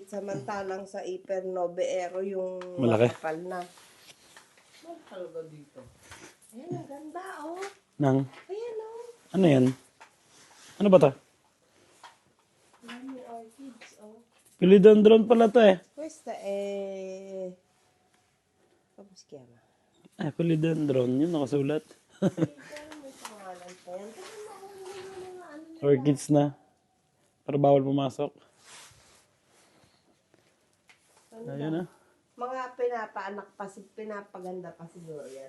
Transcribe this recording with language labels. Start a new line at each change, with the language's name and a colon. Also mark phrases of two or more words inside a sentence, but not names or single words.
Filipino: Samantalang sa Iper Noveero yung Malaki. makapal na. Makapal ba dito? Ayan, ang ganda oh. Nang, Ayan oh. ano yan? Ano ba to? Dami orchids oh. Philodendron pala to eh.
Italian: Questa è... Come si chiama?
Filipino: Philodendron, yun nakasulat. May pangalan pa yan. Tignan mo kung ano mga ano. Orchids na. Pero bawal pumasok. Ayun na. Mga pinapaanak pa, pinapaganda pa siguro yan.